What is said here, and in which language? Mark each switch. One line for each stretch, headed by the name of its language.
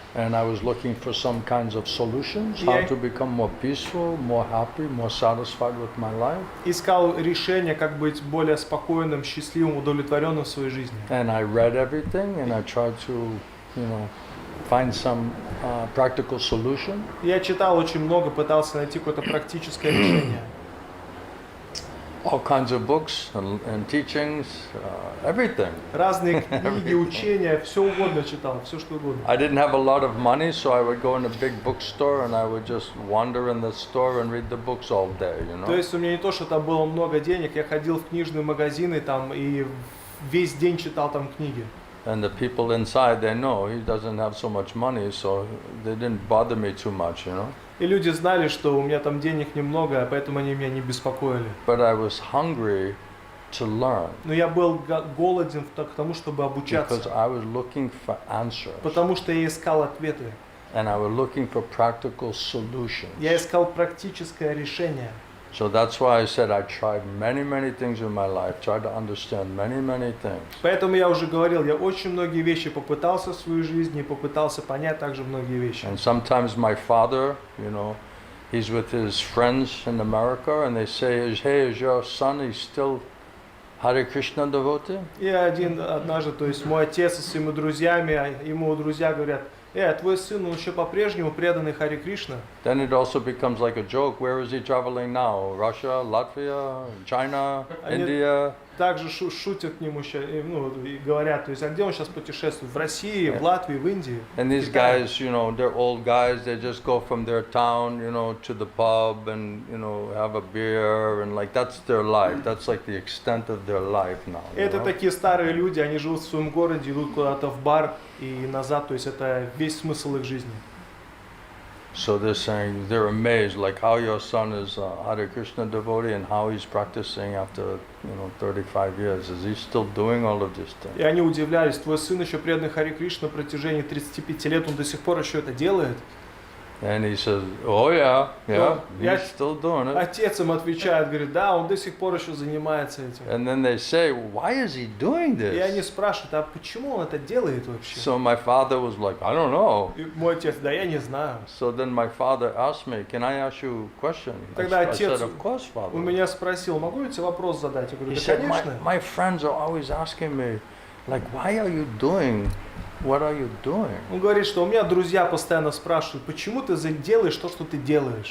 English: and I was looking for some kinds of solutions, how Yeah. to become more peaceful, more happy, more satisfied with my life.
Russian: Искал решение, как быть более спокойным, счастливым, удовлетворенным в своей жизни.
English: And I read everything, and I tried to, find some practical solution.
Russian: Я читал очень много, пытался найти какое-то практическое решение.
English: All kinds of books and teachings, everything.
Russian: Разные книги, учения, все угодно читал, все что угодно.
English: I didn't have a lot of money, so I would go in a big bookstore and I would just wander in the store and read the books all day,
Russian: То есть у меня не то, что там было много денег, я ходил в книжные магазины там и весь день читал там книги.
English: And the people inside, they know he doesn't have so much money, so they didn't bother me too much,
Russian: И люди знали, что у меня там денег немного, поэтому они меня не беспокоили.
English: But I was hungry to learn
Russian: Но я был голоден к тому, чтобы
English: because
Russian: обучаться,
English: I was looking for answers
Russian: потому что я искал ответы.
English: and I was looking for practical solutions.
Russian: Я искал практическое решение.
English: So that's why I said I tried many, many things in my life, tried to understand many, many things.
Russian: Поэтому я уже говорил, я очень многие вещи попытался в своей жизни, и попытался понять также многие вещи.
English: And sometimes my father, he's with his friends in America and they say, hey, is your son, he's still Hare Krishna devotee?
Russian: И однажды, то есть мой отец со своими друзьями, ему друзья говорят, твой сын, он еще по-прежнему преданный Харе Кришна.
English: Then it also becomes like a joke, where is he traveling now? Russia, Latvia, China, India?
Russian: Также шутят к нему и говорят, то есть, а где он сейчас путешествует? В России, в Латвии, в Индии.
English: And these guys, they're old guys, they just go from their town, to the pub and, have a beer and like that's their life. That's like the extent of their life now.
Russian: Это такие старые люди, они живут в своем городе, идут куда-то в бар и назад, то есть это весь смысл их жизни.
English: So they're saying, they're amazed, like how your son is a Hare Krishna devotee and how he's practicing after, 35 years. Is he still doing all of these things?
Russian: И они удивлялись, твой сын еще преданный Харе Кришна на протяжении 35 лет, он до сих пор еще это делает.
English: And he says, oh yeah, Yeah. he's still doing it.
Russian: Отец им отвечает, говорит, да, он до сих пор еще занимается этим.
English: And then they say, why is he doing
Russian: И они
English: this?
Russian: спрашивают, а почему он это делает вообще?
English: So my father was like, I don't know.
Russian: И мой отец, да я не знаю.
English: So then my father asked me, can I ask you a question?
Russian: Тогда
English: I
Russian: отец
English: said, of course,
Russian: у
English: father.
Russian: меня спросил, могу я тебе вопрос задать? Я говорю,
English: He
Russian: да
English: said,
Russian: конечно.
English: my friends are always asking me, like, why are you doing? What are you doing?
Russian: Он говорит, что у меня друзья постоянно спрашивают, почему ты делаешь то, что ты делаешь?